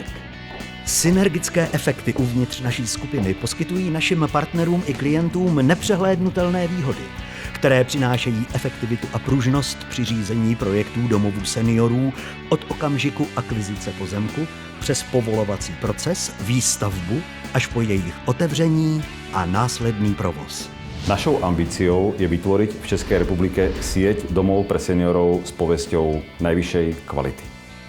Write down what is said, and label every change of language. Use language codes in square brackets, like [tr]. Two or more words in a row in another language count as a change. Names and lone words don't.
[cs] Synergické efekty uvnitř naší skupiny poskytují našim partnerům i klientům nepřehlédnutelné výhody, které přinášejí efektivitu a pružnost při řízení projektů domovů seniorů od okamžiku akvizice pozemku přes povolovací proces, výstavbu až po jejich otevření a následný provoz. [sk] Našou ambíciou je vytvoriť v Českej republike sieť domov pre seniorov s povesťou najvyššej kvality.